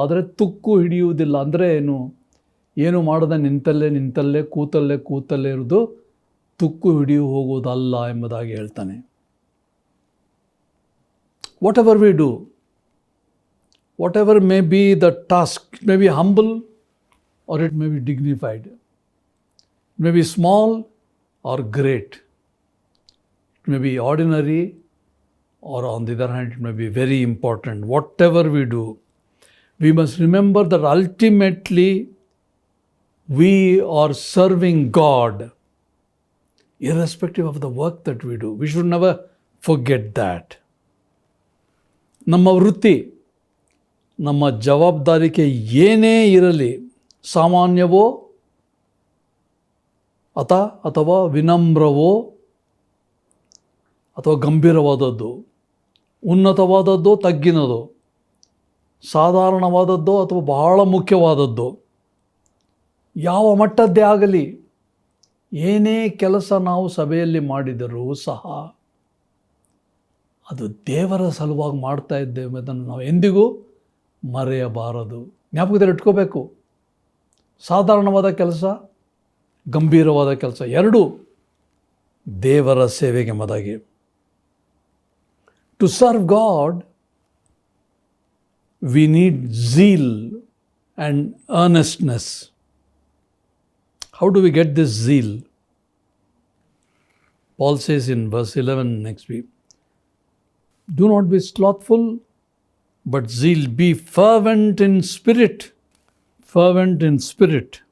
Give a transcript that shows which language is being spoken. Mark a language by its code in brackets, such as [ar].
[kn] ಆದರೆ ತುಕ್ಕು ಹಿಡಿಯುವುದಿಲ್ಲ. ಅಂದರೆ ಏನು ಮಾಡದೆ ನಿಂತಲ್ಲೇ ಕೂತಲ್ಲೇ ಇರೋದು ತುಕ್ಕು ಹಿಡಿಯು ಹೋಗುವುದಲ್ಲ ಎಂಬುದಾಗಿ ಹೇಳ್ತಾನೆ. [en] Whatever we do, whatever may be the task, it may be humble or it may be dignified. It may be small or great. It may be ordinary, or on the other hand, it may be very important. Whatever we do, we must remember that ultimately we are serving God, irrespective of the work that we do. We should never forget that. [kn] ನಮ್ಮ ವೃತ್ತಿ, ನಮ್ಮ ಜವಾಬ್ದಾರಿಕೆ ಏನೇ ಇರಲಿ, ಸಾಮಾನ್ಯವೋ ಅಥವಾ ವಿನಮ್ರವೋ ಅಥವಾ ಗಂಭೀರವಾದದ್ದು, ಉನ್ನತವಾದದ್ದು ತಗ್ಗಿನದು, ಸಾಧಾರಣವಾದದ್ದು ಅಥವಾ ಬಹಳ ಮುಖ್ಯವಾದದ್ದು, ಯಾವ ಮಟ್ಟದ್ದೇ ಆಗಲಿ, ಏನೇ ಕೆಲಸ ನಾವು ಸಭೆಯಲ್ಲಿ ಮಾಡಿದರೂ ಸಹ ಅದು ದೇವರ ಸಲುವಾಗಿ ಮಾಡ್ತಾ ಇದ್ದೇವೆ ಅದನ್ನು ನಾವು ಎಂದಿಗೂ ಮರೆಯಬಾರದು. ಜ್ಞಾಪಕದಲ್ಲಿ ಇಟ್ಕೋಬೇಕು. ಸಾಧಾರಣವಾದ ಕೆಲಸ, ಗಂಭೀರವಾದ ಕೆಲಸ ಎರಡೂ ದೇವರ ಸೇವೆಗೆ ಎಂಬುದಾಗಿ. [en] To serve God we need zeal and earnestness. How do we get this zeal? Paul says in verse 11 next week, do not be slothful, but zeal. Be fervent in spirit. Fervent in spirit.